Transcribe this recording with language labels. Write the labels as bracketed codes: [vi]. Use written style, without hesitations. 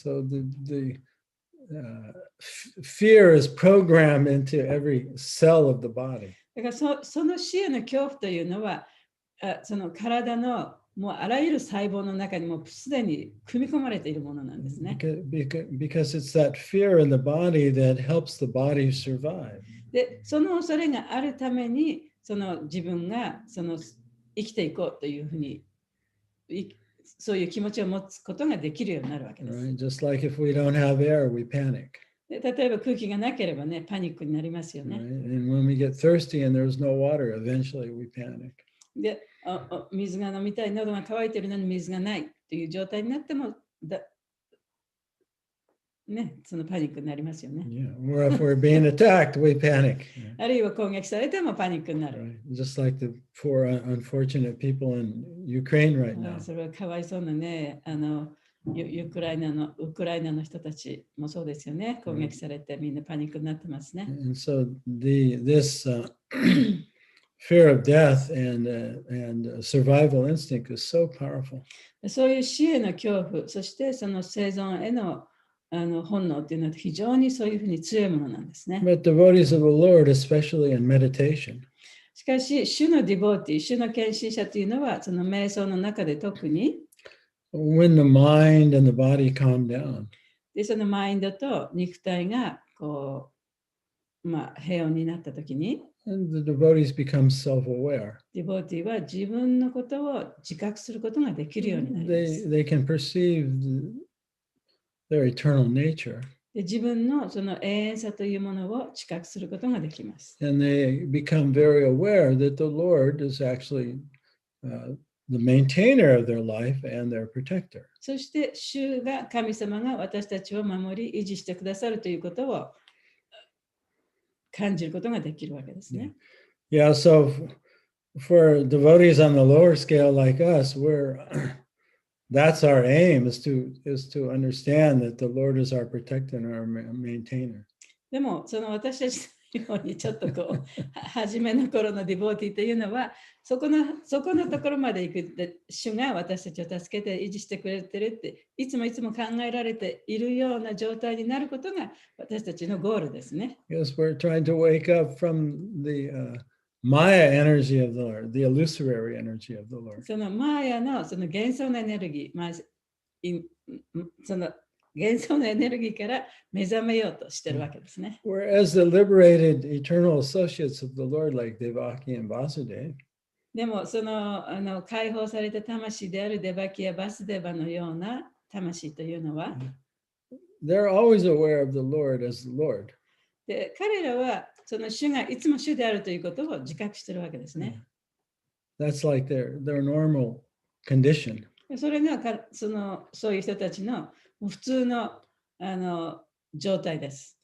[en] So the fear is programmed into every cell of the body. [ja] だからその死への恐怖というのはその体のもうあらゆる細胞の中にもすでに組み込まれているものなんですね。 [en] Because it's that fear in the body that helps the body survive. [ja] で、その恐れがあるために、その自分が生きていこうというふうに、そういう気持ちを持つことができるようになるわけです。 [en] Right? Just like if we don't have air, we panic. [ja] で例えば空気がなければね、パニックになりますよね。 [en] Right? And when we get thirsty and there's no water, eventually we panic. [ja] で、水が飲みたい、喉が渇いているのに水がないという状態になっても、ね、そのパニックになりますよね。 [en] Yeah. Or if we're being attacked, we panic. [ja] あるいは攻撃されてもパニックになる。 [en] Right? Just like the poor unfortunate people in Ukraine right now. [ja] それはかわいそうなね、ウクライナの人たちもそうですよね。攻撃されてみんなパニックになってますね。 [en] And so this fear of death and survival instinct is so powerful. [ja] そういう死への恐怖、そしてその生存への本能というのは非常にそういうふうに強いものなんですね。 [en] But devotees of the Lord, especially in meditation, [ja] しかし、主のディボーティ、主の献身者というのは、その瞑想の中で特に、 [en] when the mind and the body calm down, [ja] でそのマインドと肉体がこう、平穏になったときに、 [en] and the devotees become self-aware. [ja] ディボーティは自分のことを自覚することができるようになります。 [en] They can perceive their eternal nature. [ja] で自分のその永遠さというものを知覚することができます。 [en] And they become very aware that the Lord is actually the maintainer of their life and their protector. [ja] そして神様が私たちを守り維持してくださるということを感じることができるわけですね。 [en] Yeah, so for devotees on the lower scale like us, that's our aim is to understand that the Lord is our protector and our maintainer. [ja] でもその私たちのようにちょっとこう初めの頃のディボーティーというのはそこのところまで行く主が私たちを助けて維持してくれてるっていつも考えられているような状態になることが私たちのゴールですね。 [en] Yes, we're trying to wake up from the Maya energy of the Lord, the illusory energy of the Lord. [ja] そのマーヤのその幻想のエネルギー、その幻想のエネルギーから目覚めようとしてるわけですね。 [en] Whereas the liberated eternal associates of the Lord like Devaki and Vasudeva, [ja] でもその解放された魂であるデバキやバスデバのような魂というのは、 [en] they're always aware of the Lord as the Lord. [ja] で彼らはその主がいつも主であるということを自覚しているわけですね。 [en] That's like their normal condition. [ja] それがそういう人たちの普通の状態です。